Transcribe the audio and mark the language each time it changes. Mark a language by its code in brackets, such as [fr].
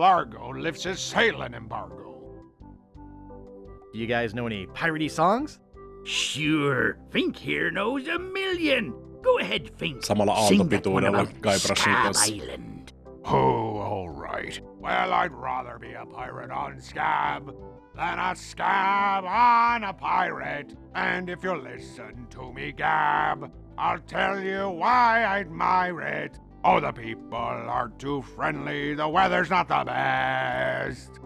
[en] Largo lifts his sailing embargo. Do you guys know any piratey songs? Sure. Fink here knows a million. Go ahead, Fink. [fi] Samalla aaltopituudella Guybrushin kanssa. [en] Island. Oh, all right. Well, I'd rather be a pirate on Scab than a scab on a pirate. And if you'll listen to me, Gab, I'll tell you why I admire it. Oh, the people are too friendly, the weather's not the best.